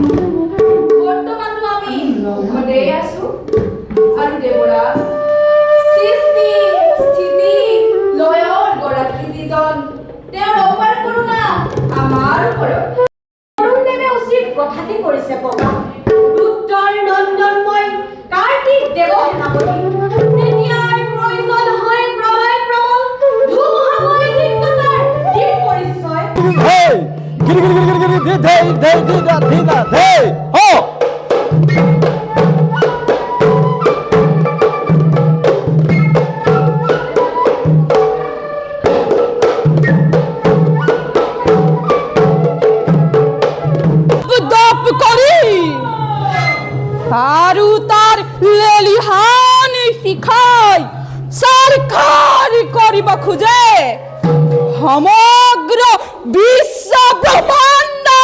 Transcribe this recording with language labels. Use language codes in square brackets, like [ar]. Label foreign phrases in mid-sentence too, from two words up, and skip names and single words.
[as] বৰ্তমানটো আমি সুখতে আছো আৰু দেৱৰাজ সৃষ্টি স্থিতি লয়ৰ গৰাকী যিজন তেওঁৰ অপাৰ কৰোণা আমাৰ ওপৰত। অৰুণদেৱে উচিত কথাটি কৰিছে প্ৰকাশ ৰুদ্ৰৰ নন্দনময় কাৰ্তিক দেৱ সেনাপতি তেতিয়াৰ প্ৰয়োজন হয় প্ৰলয় প্ৰবল ধুমুহাময় দিব্যতাৰ দিক পৰিচয়। [en] Hey! Giri giri giri giri giri dhei dhei dhida dhida dhei ho! [as] দপ কৰি আৰু তাৰ লেলিহানি শিখাই চৰকাৰ কৰিব খোজে সমগ্ৰ বিশ্ব ব্ৰহ্মাণ্ড।